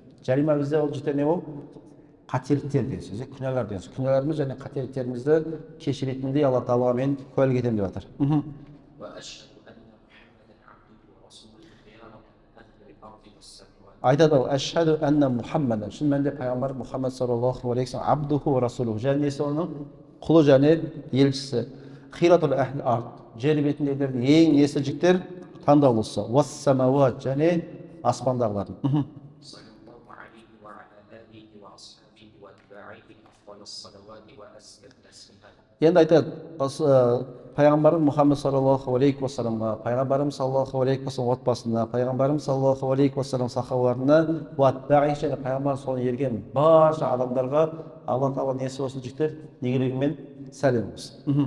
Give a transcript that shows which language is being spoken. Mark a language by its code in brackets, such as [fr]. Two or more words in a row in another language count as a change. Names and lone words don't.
[kk] Жарима бізде ол жіктер не ол? Қателіктер деген сөз, күнәлар деген сөз. Күнәларымыз және қателіктерімізді кешіретіндей Алла тағаламен куәлік етем деп жатыр. Айтады ол, [ar] أشهد أن محمدا. [kk] Шын мәнінде пайғамбар [ar] Мұхаммад صلى الله عليه وسلم عبده ورسوله. [kk] Және несі оның? Құлы және елшісі. [ar] خيرة أهل الأرض. [kk] Жер бетіндегілердің ең есіл жіктер таңдаулысы. Уассамауат, және аспандағылардың. [ar] صلى الله عليه وعلى آله وأصحابه وأتباعه أفضل الصلوات وأزكى التسليمات. [kk] Енді айтады, осы пайғамбарым Мұхаммед [ar] صلى الله عليه وسلم, [kk] пайғамбарым [ar] صلى الله عليه وسلم [kk] отбасына, пайғамбарым [ar] صلى الله عليه وسلم [kk] сахабаларына, және пайғамбар соны ерген барша адамдарға алла тағала несі болсын жігіттер, игілігімен сәлем болсын.